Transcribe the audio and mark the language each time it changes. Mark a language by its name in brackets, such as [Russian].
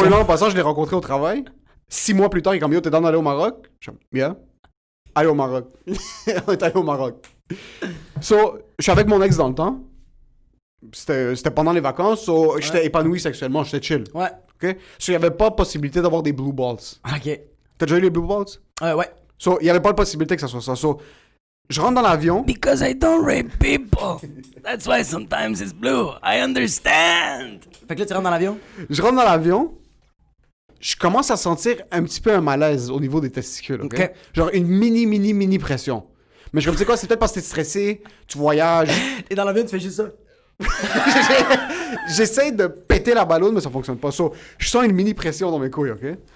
[French] boy-là, en passant, je l'ai rencontré au travail. 6 mois plus tard, il est comme, yo, t'es dans d'aller au Maroc? Je suis comme, yeah. Allez au Maroc. On est allé au Maroc. So, je suis avec mon ex dans le temps. C'était pendant les vacances, so j'étais épanoui sexuellement, j'étais chill. Ouais. Ok? So, il n'y avait pas possibilité d'avoir des blue balls. Ok. T'as déjà eu les blue balls? Ouais. So, il n'y avait pas de possibilité que ça soit ça. So, Je rentre dans l'avion. [English] Because I don't rape people. That's why sometimes it's blue. I understand. [French] Fait que là, tu rentres dans l'avion? Je rentre dans l'avion. Je commence à sentir un petit peu un malaise au niveau des testicules, ok? Genre une mini pression. Mais je comme, tu sais quoi, c'est peut-être parce que t'es stressé, tu voyages. Et dans l'avion, tu fais juste ça. J'essaie de péter la ballonne, mais ça fonctionne pas. So, je sens une mini pression dans mes couilles, ok?